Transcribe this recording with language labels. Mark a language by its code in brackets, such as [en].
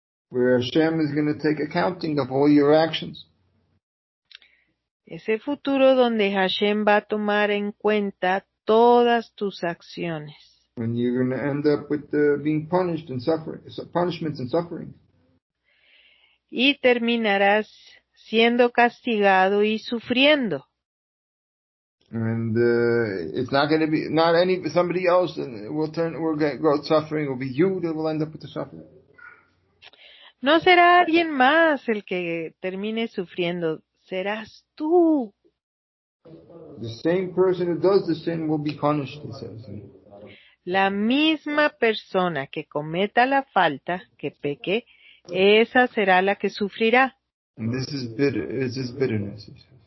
[en] Where Hashem is going to take accounting of all your actions. [es] Ese futuro donde Hashem va a tomar en cuenta todas tus acciones. [en] And you're going to end up with being punished and suffering, punishments and suffering. [es] Y terminarás siendo castigado y sufriendo. [en] And it's not going to be somebody else will go suffering. It will be you that will end up with the suffering. [es] No será alguien más el que termine sufriendo, serás tú. [en] The same person who does the sin will be punished, he says. [es] La misma persona que cometa la falta, que peque, esa será la que sufrirá. [en] And this is bitterness, he says.